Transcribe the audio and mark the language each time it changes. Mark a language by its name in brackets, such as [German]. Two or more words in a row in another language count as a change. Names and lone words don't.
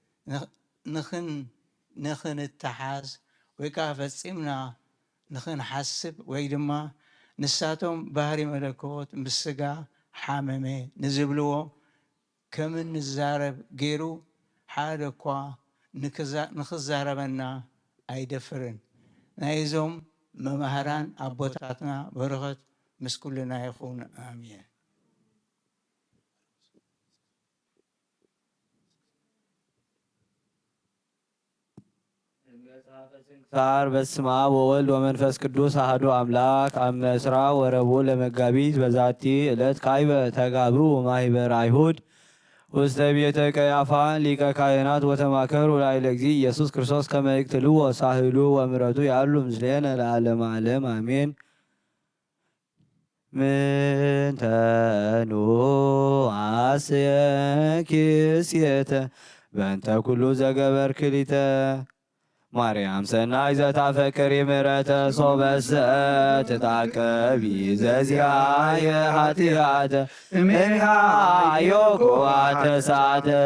[Tigrinya] ንክንተሓዝ ወይ ከዓ ፈፂምና ንክንሓስብ ወይ ድማ ንሳቶም ባህሪ መለኮት ምስ ስጋ ሓመመ ንዝብልዎ ከም እንዛረብ ገይሩ ሓደ እኳ ንክዛረበና ኣይደፍርን። ናይዞም መማህራን ኣቦታትና በረኸት ምስ ኩልና ይኹን ኣሜን። [Geez] ሳር በስመ አብ ወወልድ ወመንፈስ ቅዱስ አሐዱ አምላክ አመ ዕስራ ወረቡዕ ለመጋቢት በዛቲ ዕለት ካዕበ ተጋብኡ ማኅበረ አይሁድ ውስተ ቤተ ቀያፋ ሊቀ ካህናት ወተማከሩ ላዕለ እግዚእ ኢየሱስ ክርስቶስ ከመ ይቅትልዎ ሳህሉ ወምሕረቱ ያሉ ምስሌነ ለዓለመ ዓለም አሜን። ምንተኑ አስየኪ ስየተ በእንተ ኩሉ ዘገበርክሊተ ማርያም ሰናይ ዘታፈቅሪ ምሕረተ ሶበሰ ትታቀቢ ዘዚአየ ኃጢአተ እምኔሃ ዮኮአተ ሰዓተ